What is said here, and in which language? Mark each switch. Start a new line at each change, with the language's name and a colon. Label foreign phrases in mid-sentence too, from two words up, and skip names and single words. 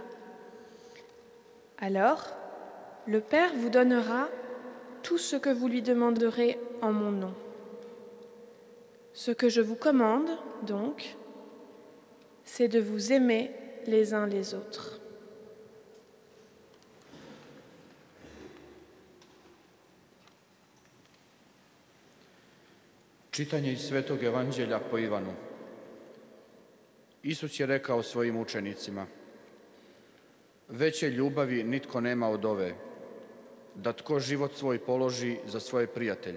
French: Alors, le Père vous donnera tout ce que vous lui demanderez en mon nom. Ce que je vous commande, donc, c'est de vous aimer les uns les autres. »
Croatian: Čitanje iz Svetog evanđelja po Ivanu. Isus je rekao svojim učenicima: Veće ljubavi nitko nema od ove, da tko život svoj položi za svoje prijatelje.